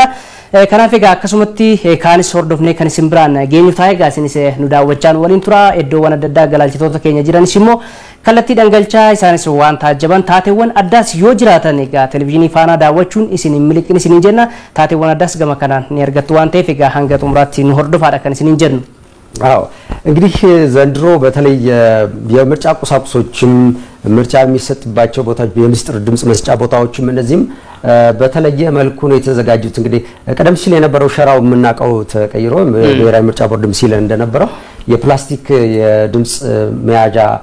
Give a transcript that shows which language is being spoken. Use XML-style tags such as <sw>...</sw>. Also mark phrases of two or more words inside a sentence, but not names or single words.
<om>kanaaf egaa akkasumatti kaanis hordofnee kan isin biraan geenyu taa'ee egaa isinis nu daawwachaan waliin tura iddoowwan adda addaa galaalchitoota keenya jiranis immoo kallattii dhangalchaa isaanis waan taajjaban taateewwan addaas yoo jiraatan egaa televezyiinii faanaa daawwachuun isin miliqin isin jenna taateewwan addaas gama kanaan ni argattu waan ta'eef egaa hanga xumuraatti nu hordofaadha kan isin jennu.</om> <am>አዎ እንግዲህ ዘንድሮ በተለይ የምርጫ ቁሳቁሶችም ምርጫ የሚሰጥባቸው ቦታዎች የምስጢር ድምጽ መስጫ ቦታዎችም እነዚህም በተለየ መልኩ ነው የተዘጋጁት። እንግዲህ ቀደም ሲል የነበረው ሸራው የምናቀው ተቀይሮ ብሔራዊ ምርጫ ቦርድም ሲል እንደነበረው የፕላስቲክ የድምጽ መያዣ</am>